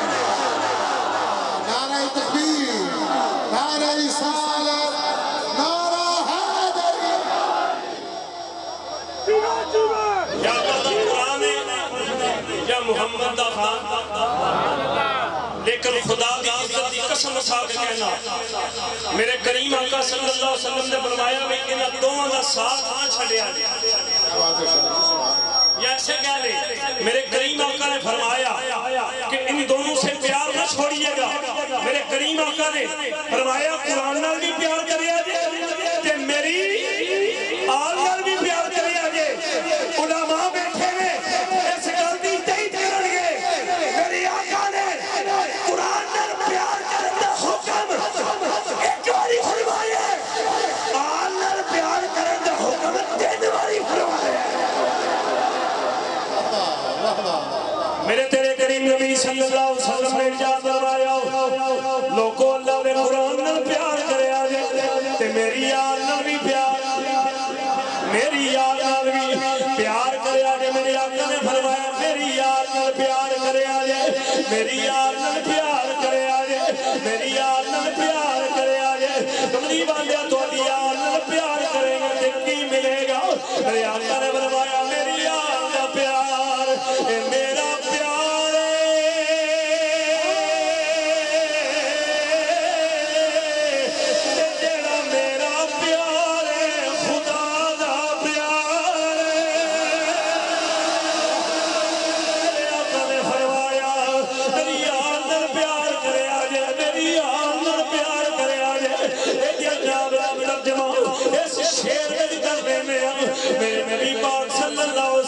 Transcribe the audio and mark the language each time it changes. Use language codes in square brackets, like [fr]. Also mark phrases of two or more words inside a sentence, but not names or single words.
[pa] نعرہ تکبیر نعرہ رسالت نعرہ حیدری یا اللہ دا قرآن ہے یا محمد دا خاندان لیکن خدا دی عزت دی قسم اٹھا کے کہنا میرے کریم آقا [ar] صلی اللہ علیہ وسلم [pa] نے فرمایا میں انہاں دوواں دا ساتھ نہ چھڈیا [ur] یا ایسے کہہ لے میرے کریم آقا نے فرمایا کہ ان دونوں سے پیار نہ چھوڑیے [pa] گا میرے کریم آقا نے فرمایا قرآن نال بھی پیار کریا جے تے میری آل نال بھی پیار کریا جے علماء بیٹھے نے اس گل دی تائید کرن گے میرے آقا نے قرآن نال پیار کرن دا حکم ایک باری فرمایا آل نال پیار کرن دا حکم تین باری فرمایا میرے تیرے کریم نبی [ar] صلی اللہ علیہ وسلم [pa] نے ارشاد فرمایا لوگو اللہ نے قرآن نال پیار کریا جے تے میری آل نال بھی میری آل نال بھی پیار کریا جے میرے آقا نے فرمایا میری آل نال پیار کریا جے میری آل نال پیار کریا جے میری آل نال پیار کریا جے کملی والیا تہاڈی آل نال پیار کرے گا تے کی ملے گا میرے آقا نے فرمایا میری آل دا پیار اے میرا پیار جیڑا میرا پیار ہے خدا دا پیار میرے آقا نے فرمایا میری آل نال پیار کریا جے میری آل نال پیار کریا جے اے جناب ترجمہ اس شعر دے کر دینے میرے نبی پاک [ar] صلی اللہ علیہ